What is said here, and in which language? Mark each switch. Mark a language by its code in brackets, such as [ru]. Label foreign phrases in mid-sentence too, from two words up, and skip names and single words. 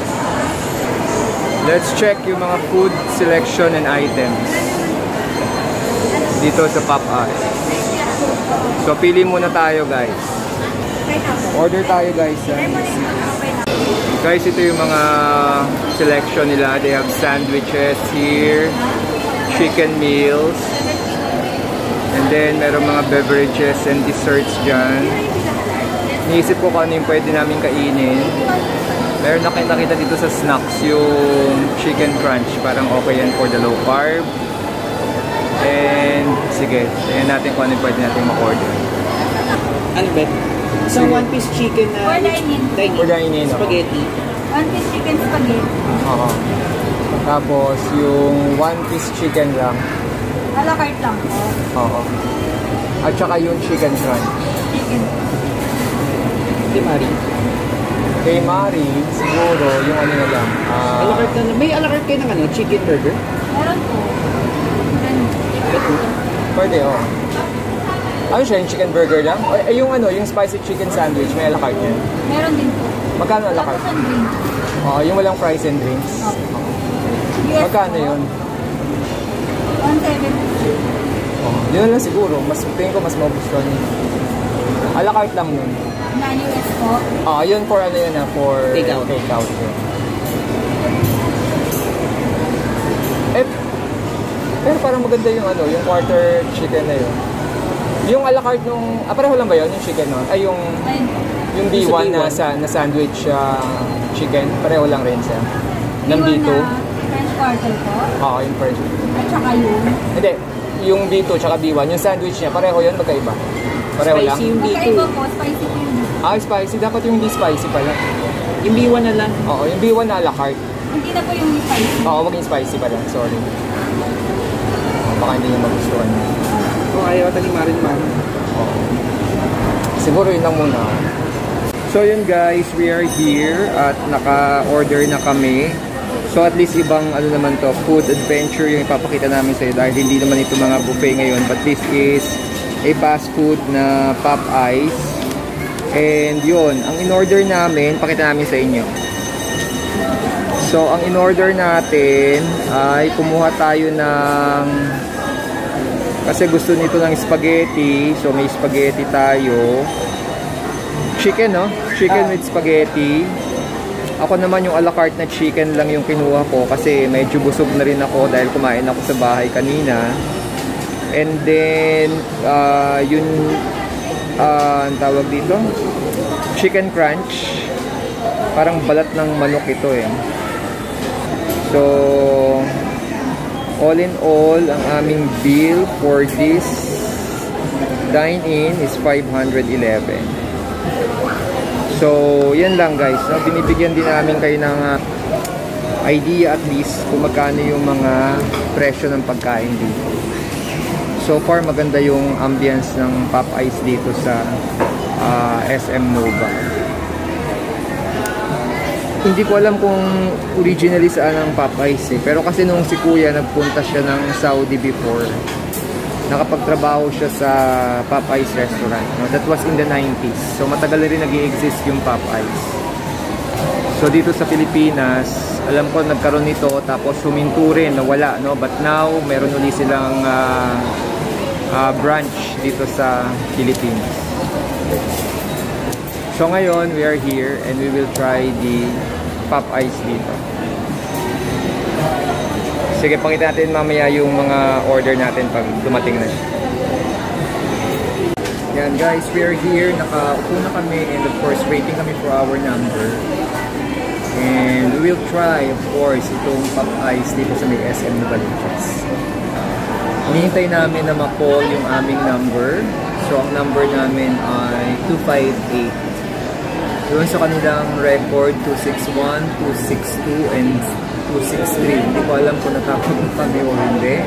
[en] Let's check [tl] yung mga [en] food selection and items [tl] dito sa Popeyes. So pili muna tayo guys. Order tayo guys. Guys, ito yung mga selection nila. [en] They have sandwiches here, chicken meals, and then [tl] meron mga [en] beverages and desserts dyan. [tl] Niisip ko kung ano yung pwede namin kainin. Meron na kayo nakita dito sa snacks yung [en] chicken crunch. [tl] Parang okay yan [en] for the low carb. [tl] And sige, tingnan natin kung ano yung pwede natin mag-order. Ano ba? Isang [en] one-piece chicken [tl] na [en] for dine-in. Spaghetti. One-piece chicken spaghetti. [tl] Oo. Tapos yung one-piece chicken lang. [en] A la carte [tl] lang po. Oo. At saka yung [en] chicken crunch. [tl] Chicken. Kay Mari. Kay Mari, siguro yung ano na lang. [en] A la carte [tl] na. May [en] a la carte [tl] kayo ng [en] chicken burger? [tl] Meron po. Pwede, oo. Ano siya, yung [en] chicken burger [tl] lang? Ay, yung [en] spicy chicken sandwich, [tl] may [en] a la carte [tl] yan? Meron din po. Magkano [en] a la carte? [tl] Oo, yung walang [en] fries and drinks. [tl] Magkano yun? 170. Oo, yun lang siguro. Tingin ko mas magustuhan yun. [en] A la carte [tl] lang yun. $9 po. Oo, yun for for takeout. Yun. Pero parang maganda yung yung [en] quarter chicken [tl] na yun. Yung [en] a la carte [tl] nung, pareho lang ba yun? Yung chicken nun? Ay, yung B1 na [en] sandwich chicken, [tl] pareho lang rin siya. Ng B2. [en] French quarter [tl] po? Oo, yung French. At saka yun? Hindi, yung B2 tsaka B1, yung sandwich niya, pareho yun, magkaiba? Pareho Spicy lang? Yung B2. Magkaiba po, spicy po yun. Spicy. Dapat yung hindi spicy pala. Yung B1 na lang? Oo, yung B1 na [en] a la carte. [tl] Hindi na po yung spicy. Oo, maging spicy pala, sorry. Baka hindi niya magustuhan. Ayaw ata ni Mari. Siguro yun lang muna. So yun guys, [en] we are here [tl] at naka-order na kami. So at least ibang naman to, [en] food adventure [tl] yung ipapakita namin sa iyo dahil hindi naman ito mga buffet ngayon, [en] but this is a fast food na Popeyes. [tl] And yun, ang in-order namin, pakita namin sa inyo. So ang in-order natin ay kumuha tayo ng, kasi gusto nito ng spaghetti. So may spaghetti tayo. Chicken, no? [en] Chicken with spaghetti. [tl] Ako naman yung a la carte na chicken lang yung kinuha ko kasi medyo busog na rin ako dahil kumain ako sa bahay kanina. [en] And then [tl] yun ang tawag dito, [en] chicken crunch. [tl] Parang balat ng manok ito eh. [en] So all in all, [tl] ang aming [en] bill for this dine-in [tl] is 511. So, yan lang guys. No? Binibigyan din namin kayo ng idea at least kung magkano yung mga presyo ng pagkain dito. [en] So far, [tl] maganda yung ambience ng Popeyes dito sa SM Nova. Hindi ko alam kung originally saan ang Popeyes eh. Pero kasi nung si Kuya nagpunta siya ng Saudi before, nakapagtrabaho siya sa Popeyes restaurant. [en] No? That was in the 90s. [tl] So matagal na rin nag-i-exist yung Popeyes. So dito sa Pilipinas, alam ko nagkaroon nito tapos huminto rin, nawala. [en] No? But now, [tl] meron ulit silang branch dito sa Philippines. So ngayon, [en] we are here and we will try the Popeyes dito. [tl] Sige, pakita natin mamaya yung mga order natin pag dumating na siya. Yan guys, [en] we are here. [tl] Nakaupo na kami and [en] of course, [tl] waiting kami [en] for our number. And we will try, of course, [tl] itong Popeyes dito sa may SM Novaliches. Hinihintay namin na ma-call yung aming number. So, ang number namin ay 258. Doon sa kanilang record, 261, 262, and 263. Hindi ko alam kung natapos kami o hindi.